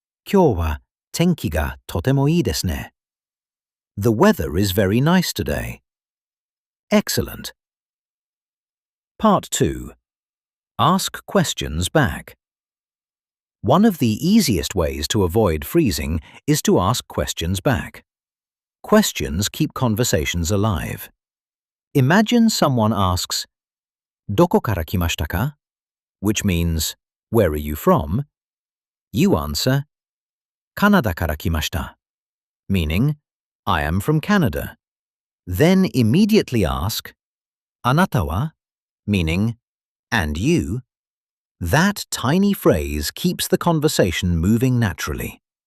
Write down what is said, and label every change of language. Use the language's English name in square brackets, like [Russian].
[Japanese] 今日は天気がとてもいいですね. [English] The weather is very nice today. Excellent. Part 2. Ask questions back. One of the easiest ways to avoid freezing is to ask questions back. Questions keep conversations alive. Imagine someone asks, [Japanese] どこから来ましたか? [English] which means, where are you from? You answer, [Japanese] カナダから来ました, [English] meaning, I am from Canada. Then immediately ask, [Japanese] あなたは? [English] meaning, and you? That tiny phrase keeps the conversation moving naturally.